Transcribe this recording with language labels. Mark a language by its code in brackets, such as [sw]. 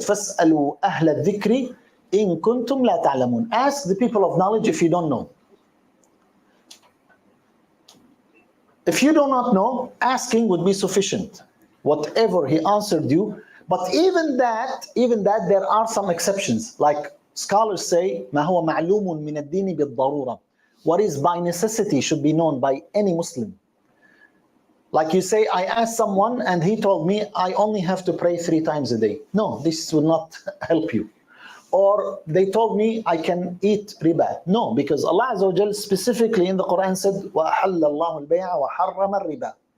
[ar] فَاسْأَلُوا أَهْلَ الذِّكْرِ إِن كُنْتُمْ لَا تَعْلَمُونَ. [en] Ask the people of knowledge if you don't know. If you do not know, asking would be sufficient. Whatever he answered you. But even that, there are some exceptions. Like scholars say, [ar] مَا هُوَ مَعْلُومٌ مِنَ الدِّينِ بِالضَّرُورَةِ. [en] What is by necessity should be known by any Muslim. Like you say, I asked someone and he told me I only have to pray 3 times a day. No, this will not help you. Or they told me I can eat riba. No, because Allah Azza wa Jal specifically in the Quran said, [ar] وَأَحَلَّ اللَّهُ الْبَيْعَ وَحَرَّمَ الرِّبَى.